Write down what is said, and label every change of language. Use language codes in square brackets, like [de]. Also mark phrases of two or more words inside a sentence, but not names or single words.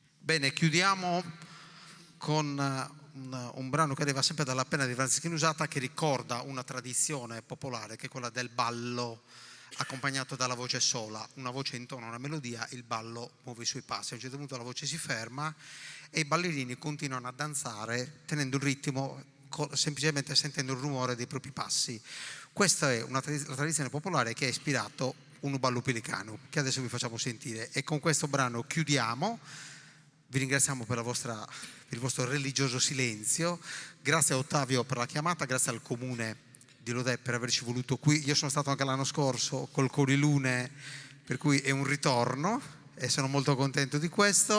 [it] Bene, chiudiamo con un brano che arriva sempre dalla penna di Franceschini Usata, che ricorda una tradizione popolare che è quella del ballo accompagnato dalla voce sola. Una voce intona una melodia, il ballo muove i suoi passi. A un certo punto la voce si ferma e i ballerini continuano a danzare tenendo il ritmo, semplicemente sentendo il rumore dei propri passi. Questa è la tradizione popolare che ha ispirato Unu ballu pelicanu, che adesso vi facciamo sentire, e con questo brano chiudiamo. Vi ringraziamo per il vostro religioso silenzio. Grazie a Ottavio per la chiamata, grazie al comune di Lodè per averci voluto qui. Io sono stato anche l'anno scorso col Corilune, per cui è un ritorno e sono molto contento di questo.